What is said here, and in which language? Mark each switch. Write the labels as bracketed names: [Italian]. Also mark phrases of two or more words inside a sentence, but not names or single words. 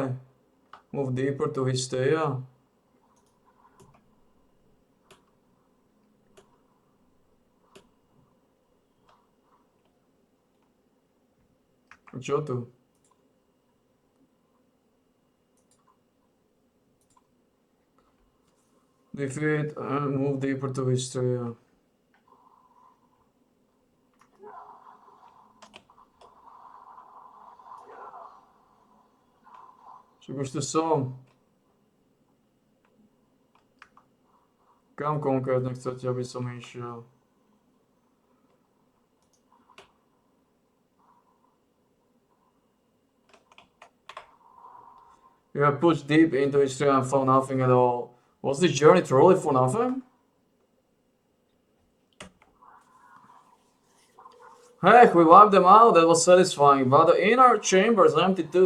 [English] Move deeper to Hysteria? [Slovak] A čo tu? [English] Defeat and move deeper to Hysteria. [Slovak] Čo už tu som? Kam konkrétne chcete, aby som išiel? [English] You have pushed deep into history and found nothing at all. Was this journey truly for nothing? Heck, we wiped them out, that was satisfying, but the inner chamber is empty too.